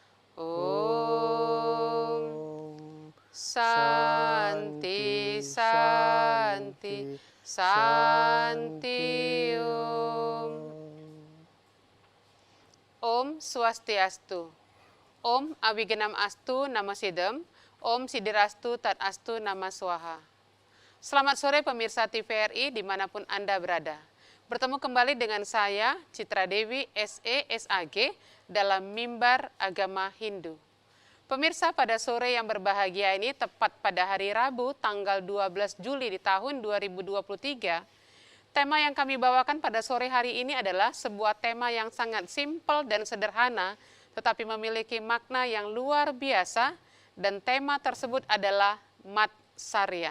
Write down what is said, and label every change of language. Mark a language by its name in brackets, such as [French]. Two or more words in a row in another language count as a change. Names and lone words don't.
[Sanskrit] Om Santi Santi Santi Om. Om Swastiastu. Om Awigenam Astu Nama Sidem. Om Sidirastu Tat Astu Nama Swaha. [Indonesian] Selamat sore pemirsa TVRI dimanapun Anda berada. Bertemu kembali dengan saya, Citra Dewi, SE, SAG, dalam Mimbar Agama Hindu. Pemirsa, pada sore yang berbahagia ini, tepat pada hari Rabu, tanggal 12 Juli di tahun 2023, tema yang kami bawakan pada sore hari ini adalah sebuah tema yang sangat simpel dan sederhana, tetapi memiliki makna yang luar biasa, dan tema tersebut adalah Matsarya.